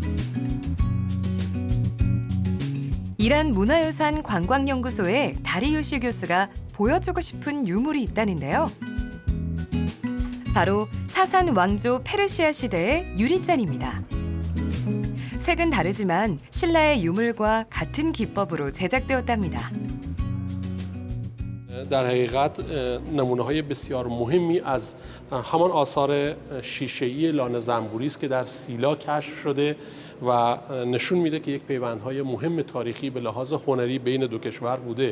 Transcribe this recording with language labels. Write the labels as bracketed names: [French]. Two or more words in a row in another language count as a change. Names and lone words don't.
[Korean] 이란 문화유산 관광연구소의 다리우시 교수가 보여주고 싶은 유물이 있다는데요. 바로 사산 왕조 페르시아 시대의 유리잔입니다. 색은 다르지만 신라의 유물과 같은 기법으로 제작되었답니다. [Persian] در حقیقت نمونه‌های بسیار مهمی از همان آثار شیشه‌ای لانه زنبوری است که در سیلا کشف شده و نشون میده که یک پیوندهای مهم تاریخی به لحاظ هنری بین دو کشور بوده.